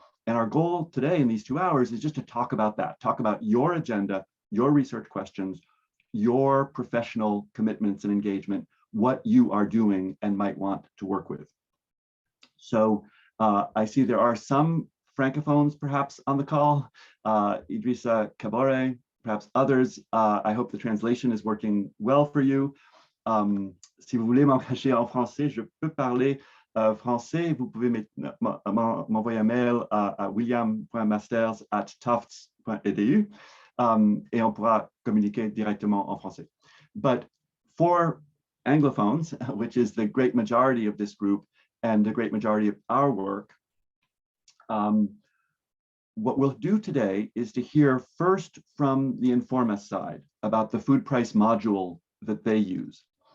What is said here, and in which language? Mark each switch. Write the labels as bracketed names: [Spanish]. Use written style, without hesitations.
[English] And our goal today in these 2 hours is just to talk about that, talk about your agenda, your research questions, your professional commitments and engagement, what you are doing and might want to work with. So I see there are some francophones perhaps on the call, Idrissa Kabore, perhaps others. I hope the translation is working well for you. [French] Si vous voulez m'engager en français, je peux parler français. Vous pouvez m'envoyer un mail à william.masters@tufts.edu et on pourra communiquer directement en français. [English] But for Anglophones, which is the great majority of this group and the great majority of our work, what we'll do today is to hear first from the INFORMAS side about the food price module that they use.